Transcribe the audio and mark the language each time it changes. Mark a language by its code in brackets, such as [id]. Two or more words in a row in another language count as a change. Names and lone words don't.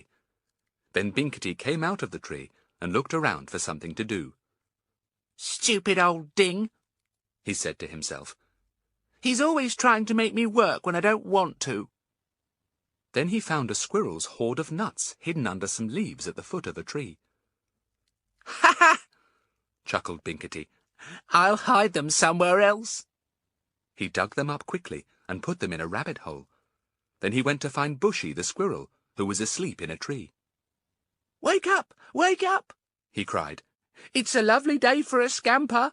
[en] Then Binkety came out of the tree and looked around for something to do. "Stupid old Ding," he said to himself. "He's always trying to make me work when I don't want to." Then he found a squirrel's hoard of nuts hidden under some leaves at the foot of a tree. "Ha ha!" chuckled Binkety. "I'll hide them somewhere else." He dug them up quickly and put them in a rabbit hole. Then he went to find Bushy the squirrel, who was asleep in a tree. Wake up! Wake up!" he cried. "It's a lovely day for a scamper."